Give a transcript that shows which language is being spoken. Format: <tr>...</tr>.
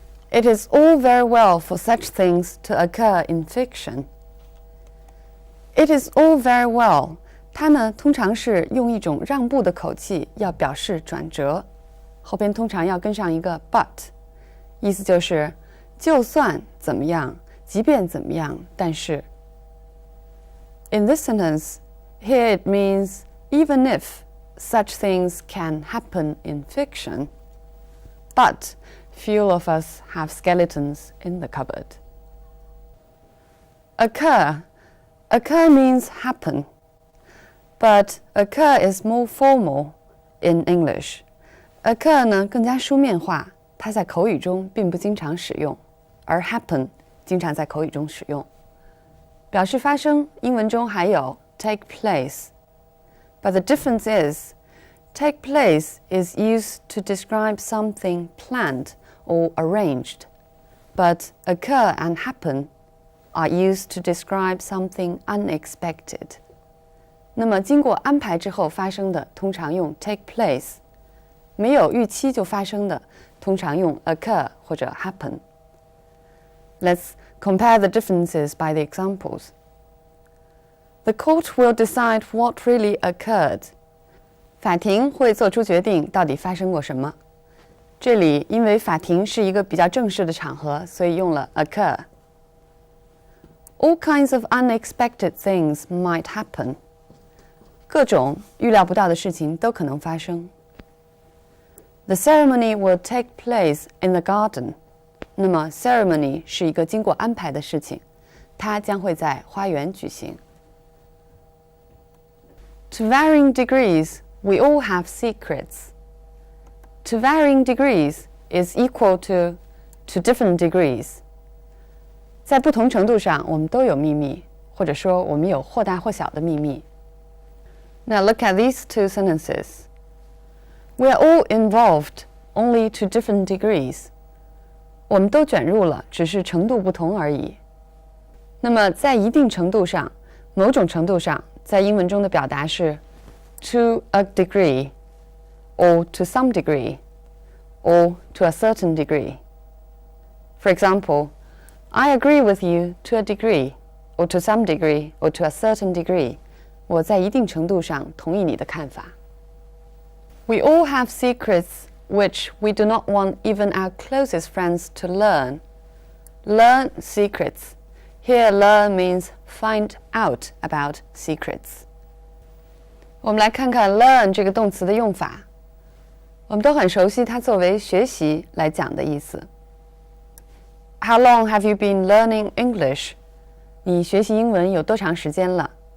<en>It is all very well for such things to occur in fiction. It is all very well.</en> <zh>它呢通常是用一种让步的口气要表示转折，后边通常要跟上一个 but， 意思就是就算怎么样，即便怎么样，但是。</zh> <en>In this sentence, here it means even if such things can happen in fiction, but few of us have skeletons in the cupboard. Occur. Occur means happen, but occur is more formal in English.</en> <zh>Occur 呢更加书面化，它在口语中并不经常使用，而 happen 经常在口语中使用。表示发生，英文中还有 take place.</zh> <en>But the difference is, take place is used to describe something planned or arranged, but occur and happen are used to describe something unexpected.</en> <zh>那么经过安排之后发生的，通常用 take place. 没有预期就发生的，通常用 occur 或者 happen.</zh> <en>Let's compare the differences by the examples. The court will decide what really occurred.</en> <zh>法庭会做出决定，到底发生过什么。这里因为法庭是一个比较正式的场合，所以用了 occur.</zh> <en>All kinds of unexpected things might happen.</en> <zh>各种预料不到的事情都可能发生。</zh> <en>The ceremony will take place in the garden.</en> <zh>那么 ceremony 是一个经过安排的事情，它将会在花园举行。</zh> <en>To varying degrees, we all have secrets. To varying degrees is equal to different degrees.</en> <zh>在不同程度上，我们都有秘密，或者说我们有或大或小的秘密。</zh> <en>Now look at these two sentences. We are all involved, only to different degrees.</en> <zh>我们都卷入了，只是程度不同而已。那么在一定程度上，某种程度上，在英文中的表达是</zh> <en>to a degree, or to some degree, or to a certain degree. For example, I agree with you to a degree, or to some degree, or to a certain degree.</en> <zh>我在一定程度上同意你的看法。</zh> <en>We all have secrets which we do not want even our closest friends to learn. Learn secrets. Here, learn means find out about secrets.</en> <zh>我们来看看 learn 这个动词的用法。我们都很熟悉它作为学习来讲的意思。</zh> <en>How long have you been learning English?</en> <zh>你学习英文有多长时间了？</zh>